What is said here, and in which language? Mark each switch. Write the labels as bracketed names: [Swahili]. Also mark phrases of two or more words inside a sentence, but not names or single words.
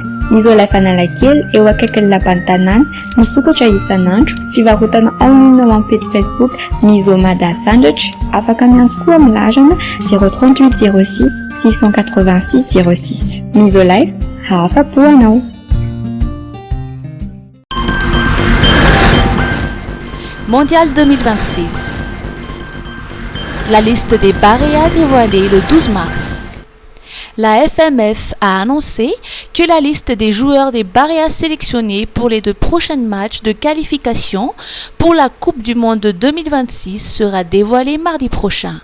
[Malagasy] Ny Isolife Analakely eo akaikin'ny lapan'ny tanàna misokatra isan'andro fivarotana online ao amin'ny page Facebook Misomada Sandwich afaka miantso koa amin'ny larana 038 06 686 06. Isolife hafa-po anao. [French] Mondial 2026. La liste des Barea dévoilée le 12 mars. La FMF a annoncé que la liste des joueurs des Barea sélectionnés pour les 2 prochains matchs de qualification pour la Coupe du Monde 2026 sera dévoilée mardi prochain.